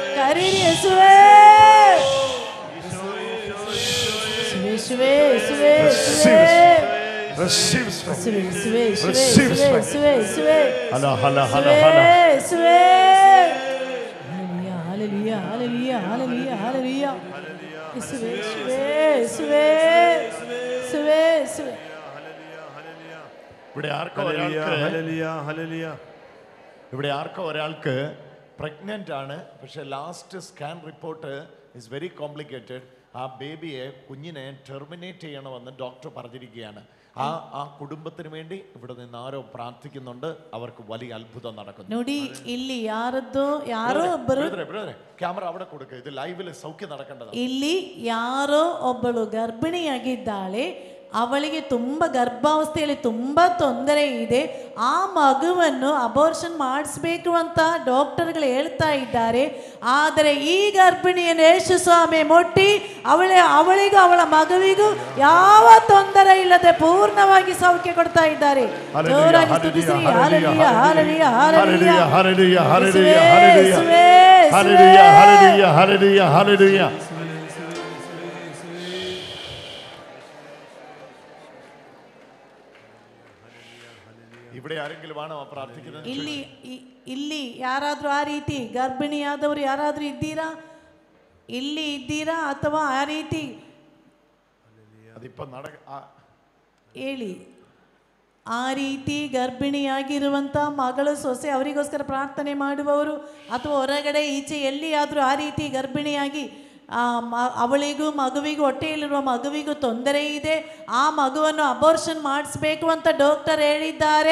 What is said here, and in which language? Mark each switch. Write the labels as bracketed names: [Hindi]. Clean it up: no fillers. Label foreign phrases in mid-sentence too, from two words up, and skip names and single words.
[Malayalam] കരേരി യേശുവേ യേശുവേ യേശുവേ [English] Receive strength. [Malayalam] യേശുവേ [English] Receive strength. [Malayalam] യേശുവേ Hala, hala, hala, hala. യേശുവേ ഹല്ലേലൂയ ഹല്ലേലൂയ ഹല്ലേലൂയ ഹല്ലേലൂയ യേശുവേ യേശുവേ യേശുവേ യേശുവേ ഇവിടെ ആർക്കോ ഒരാൾക്ക് പ്രഗ്നന്റ് ആണ്, പക്ഷെ [English] last scan report is very complicated. [Malayalam] ആ ബേബിയെ കുഞ്ഞിനെ ടെർമിനേറ്റ് ചെയ്യണമെന്ന് ഡോക്ടർ പറഞ്ഞിരിക്കുകയാണ്. ആ കുടുംബത്തിന് വേണ്ടി ഇവിടെ നിന്ന് ആരോ പ്രാർത്ഥിക്കുന്നുണ്ട്. അവർക്ക് വലിയ അത്ഭുതം നടക്കുന്നു. [Kannada] ನೋಡಿ ಇಲ್ಲಿ ಯಾರೋ ಒಬ್ಬರು [Malayalam] ಕ್ಯಾಮರಾ അവിടെ കൊടുക്കുക. ഇത് ലൈവില് സൗഖ്യം നടക്കേണ്ടതാണ്. [Kannada] ಇಲ್ಲಿ ಯಾರೋ ಒಬ್ಬಳು ಗರ್ಭಿಣಿಯಾಗಿದ್ದಾಳೆ. ಅವಳಿಗೆ ತುಂಬ ಗರ್ಭಾವಸ್ಥೆಯಲ್ಲಿ ತುಂಬ ತೊಂದರೆ ಇದೆ. ಆ ಮಗುವನ್ನು ಅಬೋರ್ಷನ್ ಮಾಡಿಸ್ಬೇಕು ಅಂತ ಡಾಕ್ಟರ್ಗಳು ಹೇಳ್ತಾ ಇದ್ದಾರೆ. ಆದರೆ ಈ ಗರ್ಭಿಣಿಯನ್ನು ಯೇಸು ಸ್ವಾಮಿ ಮುಟ್ಟಿ ಅವಳಿಗೂ ಅವಳ ಮಗುವಿಗೂ ಯಾವ ತೊಂದರೆ ಇಲ್ಲದೆ ಪೂರ್ಣವಾಗಿ ಸೌಖ್ಯ ಕೊಡ್ತಾ ಇದ್ದಾರೆ. ಜೋರಾಗಿ ಸ್ತುತಿಸಿ. ಹಲ್ಲೆಲೂಯಾ ಹಲ್ಲೆಲೂಯಾ ಹಲ್ಲೆಲೂಯಾ ಹಲ್ಲೆಲೂಯಾ ಹಲ್ಲೆಲೂಯಾ ಹಲ್ಲೆಲೂಯಾ ಹಲ್ಲೆಲೂಯಾ ಹಲ್ಲೆಲೂಯಾ. [Malayalam] ഇവിടെ ആരെങ്കിലും ആണോ പ്രാർത്ഥിക്കുന്നത്? [Kannada] ಇಲ್ಲಿ ಯಾರಾದರೂ ಆ ರೀತಿ ಗರ್ಭಿಣಿಯಾದವರು ಯಾರಾದರೂ ಇದ್ದೀರಾ? ಇಲ್ಲಿ ಇದ್ದೀರಾ ಅಥವಾ ಆ ರೀತಿ ಹೇಳಿ. ಆ ರೀತಿ ಗರ್ಭಿಣಿಯಾಗಿರುವಂಥ ಮಗಳು ಸೊಸೆ ಅವರಿಗೋಸ್ಕರ ಪ್ರಾರ್ಥನೆ ಮಾಡುವವರು ಅಥವಾ ಹೊರಗಡೆ ಈಚೆ ಎಲ್ಲಿಯಾದರೂ ಆ ರೀತಿ ಗರ್ಭಿಣಿಯಾಗಿ ಅವಳಿಗೂ ಮಗುವಿಗೂ ಹೊಟ್ಟೆಯಲ್ಲಿರುವ ಮಗುವಿಗೂ ತೊಂದರೆ ಇದೆ, ಆ ಮಗುವನ್ನು ಅಬೋರ್ಷನ್ ಮಾಡಿಸ್ಬೇಕು ಅಂತ ಡಾಕ್ಟರ್ ಹೇಳಿದ್ದಾರೆ.